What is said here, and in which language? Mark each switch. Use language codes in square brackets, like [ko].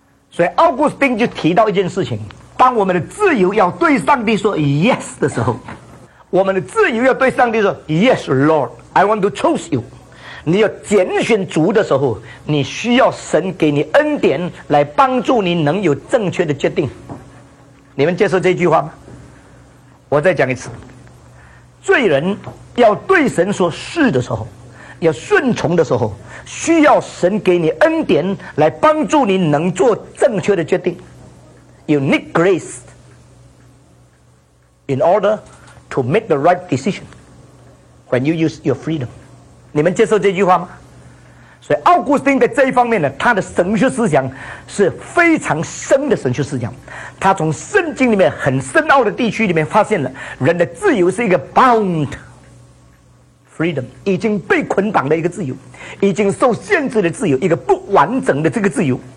[zh] 所以奥古斯丁就提到一件事情，当我们的自由要对上帝说 yes 的时候，我们的自由要对上帝说 [en] yes Lord I want to choose you， [zh] 你要拣选主的时候，你需要神给你恩典来帮助你能有正确的决定。你们接受这句话吗？我再讲一次，罪人要对神说是的时候，要顺从的时候，需要神给你恩典来帮助你能做正确的决定。 [en] You need grace in order to make the right decision when you use your freedom. [zh] 你们接受这句话吗？所以奥古斯丁在这一方面呢，他的神学思想是非常深的神学思想。他从圣经里面很深奥的地区里面发现了人的自由是一个 bound freedom， 已经被捆绑的一个自由，已经受限制的自由，一个不完整的这个自由。